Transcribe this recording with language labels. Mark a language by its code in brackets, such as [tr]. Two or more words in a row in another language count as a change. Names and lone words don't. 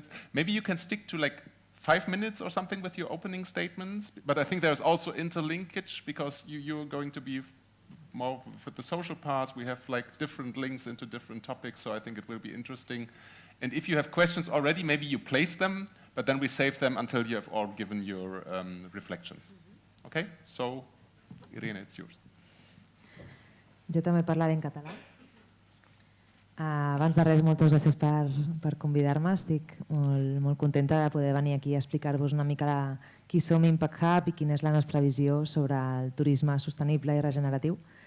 [en] Maybe you can stick to like 5 minutes or something with your opening statements, but I think there's also interlinkage because you're going to be more with the social parts. We have like different links into different topics, so I think it will be interesting. And if you have questions already, maybe you place them, but then we save them until you have all given your reflections. Okay? So, Irene, it's yours. [ca] Jo també parlaré en català. Abans de res, moltes gràcies per convidar-me. Estic molt contenta de poder venir aquí a explicar-vos una mica qui som Impact Hub i quina és la nostra visió sobre el turisme sostenible i regeneratiu.